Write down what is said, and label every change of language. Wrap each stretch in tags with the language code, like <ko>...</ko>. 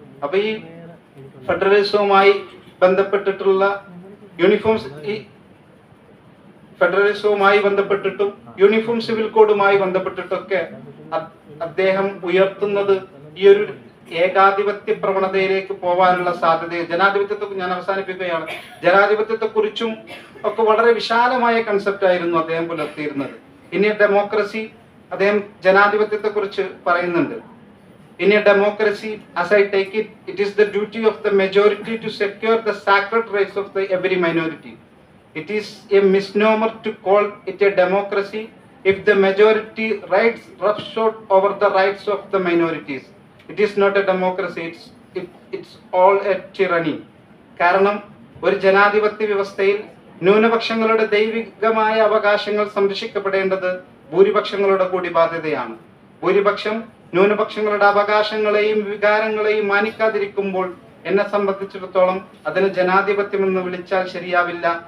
<ml>അപ്പൊ ഈ ഫെഡറലിസവുമായി ബന്ധപ്പെട്ടിട്ടുള്ള ഫെഡറലിസവുമായി ബന്ധപ്പെട്ടിട്ടും യൂണിഫോം സിവിൽ കോഡുമായി ബന്ധപ്പെട്ടിട്ടൊക്കെ അദ്ദേഹം ഉയർത്തുന്നത് ഈ ഒരു ഏകാധിപത്യ പ്രവണതയിലേക്ക് പോകാനുള്ള സാധ്യത. ജനാധിപത്യത്തെ ഞാൻ അവസാനിപ്പിക്കുകയാണ്. ജനാധിപത്യത്തെ കുറിച്ചും ഒക്കെ വളരെ വിശാലമായ കൺസെപ്റ്റ് ആയിരുന്നു അദ്ദേഹം പുലർത്തിയിരുന്നത്. ഇനി ഡെമോക്രസി, അദ്ദേഹം ജനാധിപത്യത്തെ കുറിച്ച് പറയുന്നുണ്ട്.</ml> <en>In a democracy, as I take it, it is the duty of the majority to secure the sacred rights of the every minority. It is a misnomer to call it a democracy if the majority rights roughshod over the rights of the minorities. It is not a democracy, it's all a tyranny.</en> <ml>കാരണം ഒരു ജനാധിപത്യ വ്യവസ്ഥയിൽ ന്യൂനപക്ഷങ്ങളുടെ ദൈവികമായ അവകാശങ്ങൾ സംരക്ഷിക്കപ്പെടേണ്ടത് ഭൂരിപക്ഷങ്ങളുടെ കൂടി ബാധ്യതയാണ്. ഭൂരിപക്ഷം ന്യൂനപക്ഷങ്ങളുടെ അവകാശങ്ങളെയും വികാരങ്ങളെയും മാനിക്കാതിരിക്കുമ്പോൾ എന്നെ സംബന്ധിച്ചിടത്തോളം അതിന് ജനാധിപത്യം എന്ന് വിളിച്ചാൽ ശരിയാവില്ല.</ml>